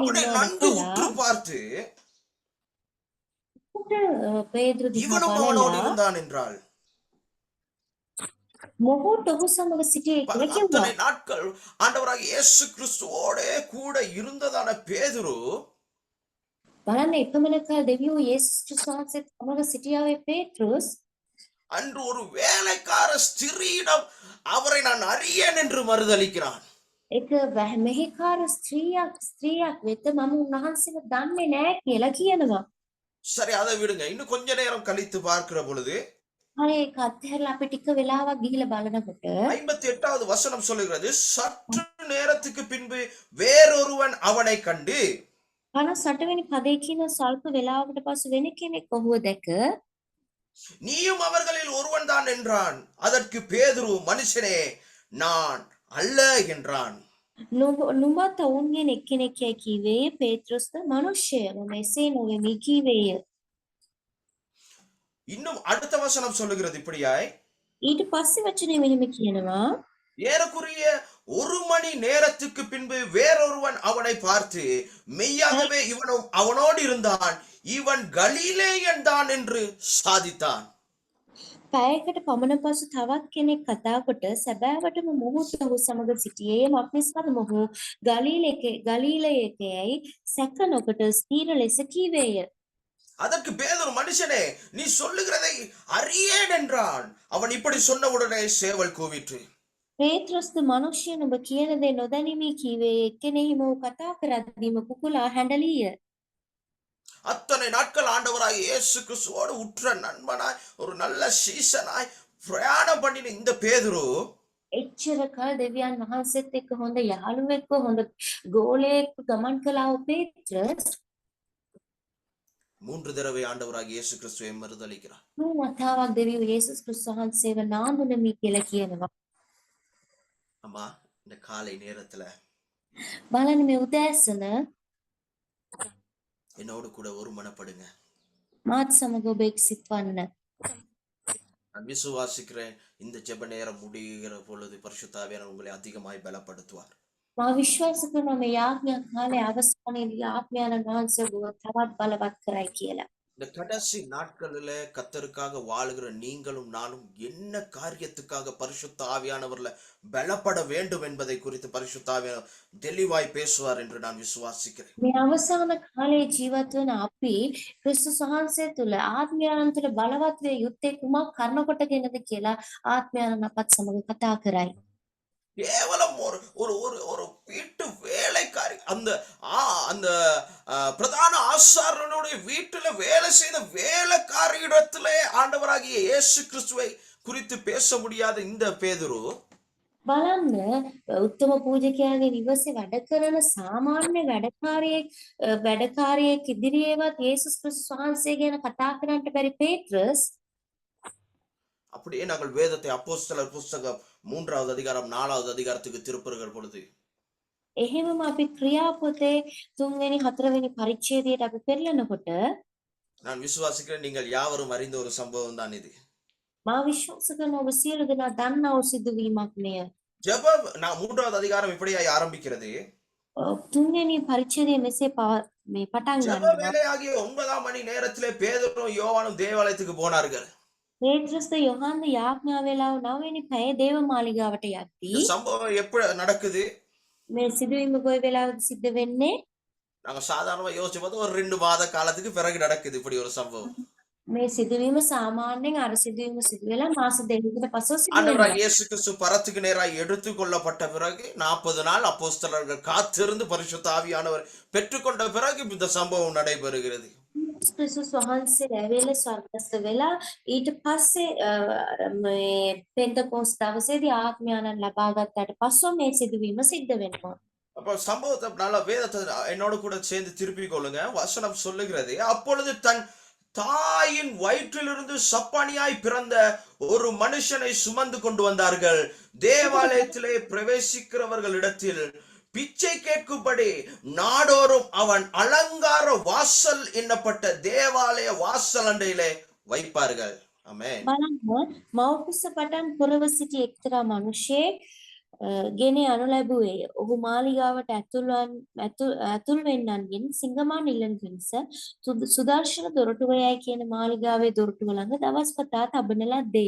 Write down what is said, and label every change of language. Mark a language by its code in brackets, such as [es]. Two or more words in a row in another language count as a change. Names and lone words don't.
[ta] அவனை [si] ඉන්නවා [ta] நன்கு [si] දැකලා [ta] உற்று பார்த்து [si] පේතෘ දිහා [ta] இவனும் அவனோடு [si] බලලා [ta] இருந்தான் என்றாள். [si] මොහොත ඔහු සමග සිටියේ කියලා කිව්වා. [ta] அத்தனை நாட்கள் ஆண்டவராகிய இயேசு கிறிஸ்துவோட கூட இருந்ததான பேதுரு [si] බලන්න එපමණ කාල දෙවියෝ යේසුස් ක්‍රිස්තුස් වහන්සේ සමග සිටියාවේ පේතෘස් [ta] அன்று ஒரு வேலைக்கார ஸ்திரீயிடம் அவரை நான் அறியேன் என்று மறுதலிக்கிறான். [si] එක මෙහෙකාර ස්ත්‍රියක් වෙත මම උන්වහන්සේව දන්නේ නැහැ කියලා කියනවා. [ta] சரி, அதை விடுங்க. இன்னும் கொஞ்ச நேரம் கழித்து பார்க்கிற பொழுது [si] හරි ඒක අත්හැරලා අපි ටික වෙලාවක් ගිහිලා බලනකොට [ta] 58வது வசனம் சொல்லுகிறது, சற்று நேரத்துக்கு பின்பு வேறொருவன் அவனை கண்டு [si] 58 වෙනි පදේ කියන සල්ප වෙලාවකට පසු වෙන කෙනෙක් ඔහුව දැක [ta] நீயும் அவர்களில் ஒருவன் தான் என்றான். அதற்கு பேதுரு, மனுஷனே நான் அல்ல என்றான். [si] නුඹත් ඔවුන්ගෙන් එක්කෙනෙක් යයි කීවේය. පේතෘස්ද මනුෂ්‍යය මම එසේ නොවෙමි කීවේය. [ta] இன்னும் அடுத்த வசனம் சொல்லுகிறது இப்படியாய், [si] ඊට පස්සේ වචනේ මෙහෙම කියනවා [ta] ஏறக்குறைய 1 மணி நேரத்துக்கு பின்பு வேறொருவன் அவனை பார்த்து, மெய்யாகவே இவனும் அவனோடு இருந்தான், இவன் கலிலேயன் தான் என்று சாதித்தான். [si] පැයකට පමණ පසු තවත් කෙනෙක් කතා කොට සැබෑවටම මොහු ඔහු සමග සිටියේ මක්නිසාද මොහු ගලීලයකයයි සැක නොකොට ස්ථීර ලෙස කීවේය. [ta] அதற்கு பேதுரு, மனுஷனே, நீ சொல்லுகிறதை அறியேன் என்றான். அவன் இப்படி சொன்னவுடனே சேவல் கூவிற்று. [si] පේත්‍රස්ද මනුෂ්‍යයන් ඔබ කියන දේ නොදැනීමේ කීවේ. එක්කෙනෙහිම ඔහු කතා කරද්දීම කුකුලා හැඬලිය. [ta] அத்தனை நாட்கள் ஆண்டவராய் இயேசு கிறிஸ்துவோடு உற்ற நண்பனாய் ஒரு நல்ல சீசனாய் பிரயாணம் பண்ணின இந்த பேதுரு [si] එච්චර කල් දෙවියන් වහන්සේත් එක්ක හොඳ යහළුවෙක්ව හොඳ ගෝලයෙක්ව ගමන් කළා වූ පේත්‍රස් [ta] 3 தடவை ஆண்டவராய் இயேசு கிறிஸ்துவை மறுதலிக்கிறார். [si] මේ වතාවක් දෙවියෝ යේසුස් ක්‍රිස්තුස් වහන්සේව නාඳුනමි කියලා කියනවා. [ta] அம்மா, இந்த காலை நேரத்துல [si] බලන්න මේ උදෑසන [ta] என்னோடு கூட ஒரு மனப்படுங்க. [si] මාත් සමග ඔබ එක්සිත් වන්න. [ta] நான் விசுவாசிக்கிறேன், இந்த ஜெப நேரம் முடிகிற பொழுது பரிசுத்த ஆவியானவர் உங்களை அதிகமாய் பலப்படுத்துவார். [si] මා විශ්වාස කරනවා මේ යාඥා කාලේ අවසානයේදී ආත්මයන් වහන්සේ ඔබව තවත් බලවත් කරයි කියලා. [ta] இந்த கடைசி நாட்களில கர்த்தருக்காக வாழுகிற நீங்களும் நானும் என்ன காரியத்துக்காக பரிசுத்த ஆவியானவர்ல பலப்பட வேண்டும் என்பதை குறித்து பரிசுத்த ஆவியானவர் தெளிவாய் பேசுவார் என்று நான் விசுவாசிக்கிறேன். [si] මේ අවසාන කාලේ ජීවත් වන අපි ක්‍රිස්තුස් වහන්සේ තුල ආත්මයන් තුල බලවත් වේ යුත්තේ කුමක් කරන කොටගෙනද කියලා ආත්මයන් අපත් සමග කතා කරයි. [ta] கேவலம் ஒரு ஒரு ஒரு ஒரு வீட்டு வேலைக்காரி அந்த அந்த பிரதான ஆசாரியனுடைய வீட்டுல வேலை செய்த வேலைக்காரியிடத்திலே ஆண்டவராகிய இயேசு கிறிஸ்துவை குறித்து பேச முடியாத இந்த பேதுரு [si] බලන්න උත්තම පූජකයාගේ නිවසේ වැඩ කරන සාමාන්‍ය වැඩකාරියෙක් ඉදිරියේවත් යේසුස් ක්‍රිස්තුස් වහන්සේ ගැන කතා කරන්නට බැරි පේත්‍රස් [ta] அப்படியே நாங்கள் வேதத்தை அப்போஸ்தலர் புஸ்தகம் 3வது அதிகாரம் 4வது அதிகாரத்துக்கு திருப்புகிற பொழுது [si] එහෙමම අපි ක්‍රියාපොතේ 3වෙනි 4වෙනි පරිච්ඡේදයට අපි පෙරලනකොට [ta] நான் விசுவாசிக்கிறேன், நீங்கள் யாவரும் அறிந்த ஒரு சம்பவம் தான் இது. [si] මා විශ්වාස කරන ඔබ සියලු දෙනා දන්නා වූ සිදුවීමක් මෙය. [ta] ஜெபம் 3வது அதிகாரம் இப்படியாய் ஆரம்பிக்கிறது. [si] 3වෙනි පරිච්ඡේදයේ මෙසේ මේ පටන් [ta] ஜெப [si] ගන්නවා. [ta] வேலையாகிய 9ஆம் மணி நேரத்திலே பேதுரும் யோவானும் தேவாலயத்துக்கு போனார்கள். [si] පේත්‍රස්ද යොහන්ද යාඥා වේලාව 9වෙනි පැයේ දේව මාලිගාවට යද්දී [ta] இந்த சம்பவம் எப்படி நடக்குது? [si] මේ සිදුවීම කොයි වෙලාවද සිද්ධ වෙන්නේ? [ta] நாங்க சாதாரணமா யோசிச்சு பார்த்தா ஒரு 2 மாத காலத்துக்கு பிறகு நடக்குது இப்படி ஒரு சம்பவம். [si] මේ සිදුවීම சாமாන්‍යයෙන් අර සිදුවීම සිදු වෙලා මාස දෙකකට පසු සිදු වෙනවා. [ta] ஆண்டவராகிய இயேசு கிறிஸ்து பரத்துக்கு நேராய் எடுத்து கொள்ளப்பட்ட பிறகு 40 நாள் அப்போஸ்தலர்கள் காத்திருந்து பரிசுத்த ஆவியானவர் பெற்றுக்கொண்ட பிறகு இந்த சம்பவம் நடைபெறுகிறது. [si] ක්‍රිස්තුස් වහන්සේ ඇවිල්ලා ස්වර්ගස්ත වෙලා ඊට පස්සේ මේ පෙන්තකොස් දවසේදී ආත්මයන් ලබා ගන්නට පස්සෙ මේ සිදුවීම සිද්ධ වෙනවා. [ta] அப்ப சம்பவத்தை நல்லா வேதத்தை என்னோட கூட சேர்ந்து திருப்பிக் கொள்ளுங்க. வசனம் சொல்லுகிறது, அப்பொழுது தன் தாயின் வயிற்றிலிருந்து சப்பானியாய் பிறந்த ஒரு மனுஷனை சுமந்து கொண்டு வந்தார்கள். தேவாலயத்திலே பிரவேசிக்கிறவர்களிடத்தில் பிச்சை கேட்கும்படி நாடோறும் அவன் அலங்கார வாசல் என்னப்பட்ட தேவாலய வாசல் அண்டையிலே வைப்பார்கள். ஆமென். [si] බලන්න මව්කුස පටන් පුරව සිටි එක්තරා මිනිසෙක් ගෙන යනු ලැබුවේය. ඔහු මාලිගාවට ඇතුල් වෙන්නන්ගෙන් සිංගමාන ඉල්ලන පිණිස සුදර්ශන දොරටුවයයි කියන මාලිගාවේ දොරටුව ළඟ දවස් පතා තබන ලද්දේය.